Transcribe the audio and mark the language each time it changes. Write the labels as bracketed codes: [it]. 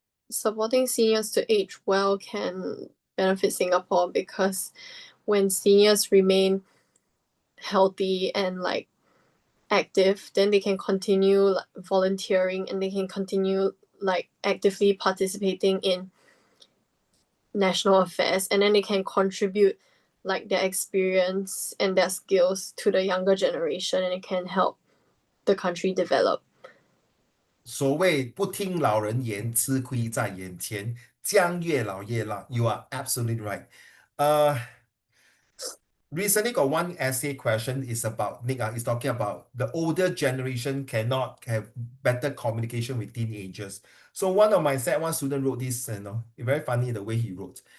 [en] Supporting seniors to age well can benefit Singapore because when seniors remain healthy and like active, then they can continue volunteering and they can continue like actively participating in national affairs, and then they can contribute like their experience and their skills to the younger generation, and it can help the country develop. [zh] 所谓不听老人言，吃亏在眼前，将越老越老。 [en] You are absolutely right. Recently got one essay question is about Nick is talking about the older generation cannot have better communication with teenagers. So one of my one student wrote this, very funny the way he wrote.